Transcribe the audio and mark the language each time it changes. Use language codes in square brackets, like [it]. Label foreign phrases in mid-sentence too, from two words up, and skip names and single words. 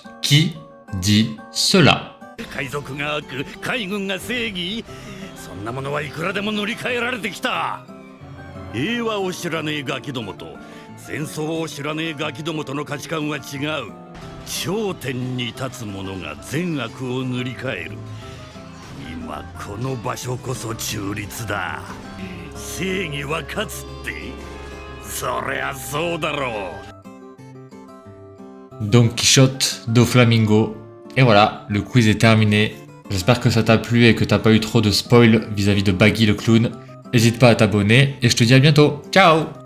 [fr] Qui dit cela? [ja] 海賊が悪、海軍が正義、そんなものはいくらでも塗り替えられてきた。平和を知らねえガキどもと戦争を知らねえガキどもとの価値観は違う。頂点に立つ者が善悪を塗り替える。今この場所こそ中立だ。正義は勝つって、そりゃそうだろう。 [fr] Don Quichotte, Doflamingo. Et voilà, le quiz est terminé. J'espère que ça t'a plu et que t'as pas eu trop de spoil vis-à-vis de Baggy le clown. N'hésite pas à t'abonner et je te dis à bientôt. Ciao!